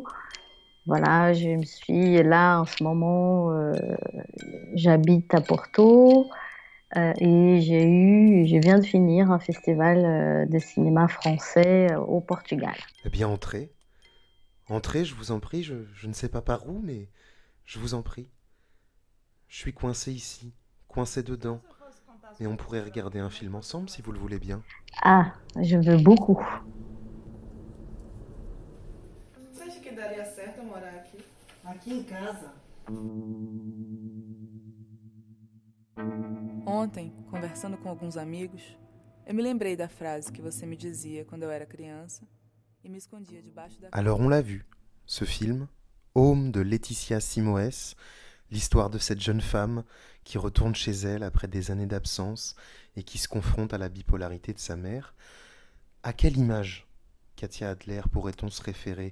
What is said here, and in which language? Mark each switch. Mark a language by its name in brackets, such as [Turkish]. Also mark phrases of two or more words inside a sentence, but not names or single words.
[French] Voilà, je me suis là en ce moment, j'habite à Porto et je viens de finir un festival de cinéma français au Portugal. Eh bien, entrez. Entrez, je vous en prie, je ne sais pas par où, mais je vous en prie. Je suis coincé ici, coincé dedans. Mais on pourrait regarder un film ensemble si vous le voulez bien. Ah, je veux beaucoup. [Portuguese] Você acha que daria certo eu morar aqui? Aqui em casa. Ontem, conversando com alguns amigos, eu me lembrei da frase que você me dizia quando eu era criança e me escondia debaixo da [French] Alors on l'a vu, ce film, Home de Laetitia Simoes, l'histoire de cette jeune femme qui retourne chez elle après des années d'absence et qui se confronte à la bipolarité de sa mère. À quelle image, Katia Adler, pourrait-on se référer?